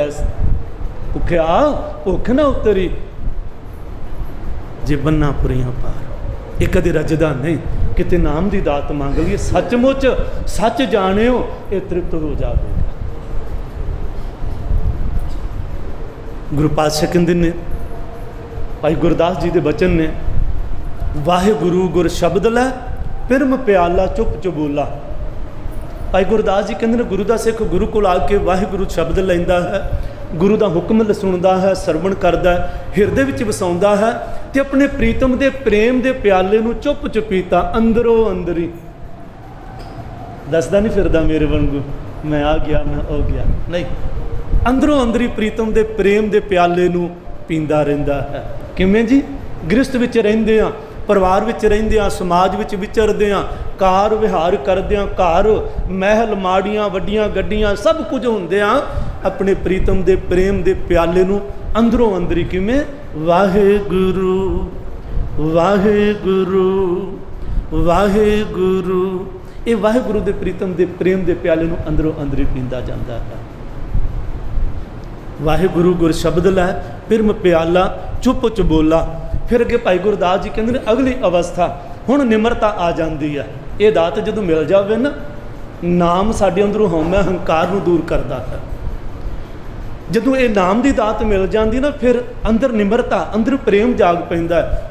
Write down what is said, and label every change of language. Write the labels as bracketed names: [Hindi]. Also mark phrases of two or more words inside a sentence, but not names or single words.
[Punjabi] ਭੁੱਖਿਆ ਭੁੱਖ ਨਾ ਉਤਰੀ, ਜੇ ਬੰਨਾ ਪੁਰੀਆਂ ਪਾਰ, ਇਹ ਕਦੇ ਰੱਜਦਾ ਨਹੀਂ। ਕਿਤੇ ਨਾਮ ਕੀ ਦਾਤ ਮੰਗ ਲਈਏ, ਸਚਮੁੱਚ ਸੱਚ ਜਾਣਿਓ, ਇਹ ਤ੍ਰਿਪਤ ਹੋ ਜਾਏਗਾ। ਗੁਰੂ ਪਾਤਸ਼ਾਹ ਕਹਿੰਦੇ ਨੇ, ਭਾਈ ਗੁਰਦਾਸ ਜੀ ਕੇ ਬਚਨ ਨੇ, ਵਾਹਿਗੁਰੂ ਗੁਰ ਸ਼ਬਦ ਲੈ ਪਿਰਮ ਪਿਆਲਾ ਚੁੱਪ ਚਬੋਲਾ। ਭਾਈ ਗੁਰਦਾਸ ਜੀ ਕਹਿਤੇ ਹੈਂ ਗੁਰੂ ਕਾ ਸਿੱਖ ਗੁਰੂ ਕੋ ਆਕੇ ਵਾਹਿਗੁਰੂ ਸ਼ਬਦ ਲੈਂਦਾ ਹੈ, ਗੁਰੂ ਕਾ ਹੁਕਮ ਸੁਣਤਾ ਹੈ, ਸਰਵਣ ਕਰਤਾ ਹੈ, ਹਿਰਦੇ ਵਿੱਚ ਵਸਾਉਂਦਾ ਹੈ, ਤੋ ਅਪਨੇ ਪ੍ਰੀਤਮ ਕੇ ਪ੍ਰੇਮ ਕੇ ਪਿਆਲੇ ਨੂੰ ਚੁੱਪ ਚੁਪੀਤਾ ਅੰਦਰੋਂ ਅੰਦਰੀ ਦੱਸਦਾ ਨਹੀਂ ਫਿਰਦਾ ਮੇਰੇ ਵਾਂਗੂ ਮੈਂ ਆ ਗਿਆ ਮੈਂ ਹੋ ਗਿਆ, ਨਹੀਂ, ਅੰਦਰੋਂ ਅੰਦਰੀ ਪ੍ਰੀਤਮ ਕੇ ਪ੍ਰੇਮ ਕੇ ਪਿਆਲੇ ਨੂੰ ਪੀਂਦਾ ਰਹਿੰਦਾ ਹੈ। ਕਿਵੇਂ ਜੀ? ਗ੍ਰਿਹਸਤ ਵਿੱਚ ਰਹਿੰਦੇ ਆ, ਪਰਿਵਾਰ ਵਿੱਚ ਰਹਿੰਦੇ ਆ, ਸਮਾਜ ਵਿੱਚ ਵਿਚਰਦੇ ਆ, ਕਾਰ ਵਿਹਾਰ ਕਰਦੇ ਆ, ਘਰ ਮਹਿਲ ਮਾੜੀਆਂ ਵੱਡੀਆਂ ਗੱਡੀਆਂ ਸਭ ਕੁਝ ਹੁੰਦੇ ਆ, ਅਪਣੇ ਪ੍ਰੀਤਮ ਦੇ ਪ੍ਰੇਮ ਦੇ ਪਿਆਲੇ ਨੂੰ ਅੰਦਰੋਂ ਅੰਦਰੀ ਕਿਵੇਂ ਵਾਹਿਗੁਰੂ ਵਾਹਿਗੁਰੂ ਵਾਹਿਗੁਰੂ, ਇਹ ਵਾਹਿਗੁਰੂ ਦੇ ਪ੍ਰੀਤਮ ਦੇ ਪ੍ਰੇਮ ਦੇ ਪਿਆਲੇ ਨੂੰ ਅੰਦਰੋਂ ਅੰਦਰੀ ਪੀਂਦਾ ਜਾਂਦਾ ਹੈ। ਵਾਹਿਗੁਰੂ ਗੁਰ ਸ਼ਬਦ ਲੈ ਪਿਰਮ ਪਿਆਲਾ ਚੁੱਪ ਚਬੋਲਾ। ਫਿਰ ਅੱਗੇ ਭਾਈ ਗੁਰਦਾਸ ਜੀ ਕਹਿੰਦੇ ਨੇ ਅਗਲੀ ਅਵਸਥਾ ਹੁਣ ਨਿਮਰਤਾ ਆ ਜਾਂਦੀ ਹੈ। ਇਹ ਦਾਤ ਜਦੋਂ ਮਿਲ ਜਾਵੇ ਨਾ, ਨਾਮ ਸਾਡੇ ਅੰਦਰੋਂ ਹਉਮੈ ਹੰਕਾਰ ਨੂੰ ਦੂਰ ਕਰਦਾ ਹੈ। ਜਦੋਂ ਇਹ ਨਾਮ ਦੀ ਦਾਤ ਮਿਲ ਜਾਂਦੀ ਨਾ, ਫਿਰ ਅੰਦਰ ਨਿਮਰਤਾ, ਅੰਦਰ ਪ੍ਰੇਮ ਜਾਗ ਪੈਂਦਾ ਹੈ।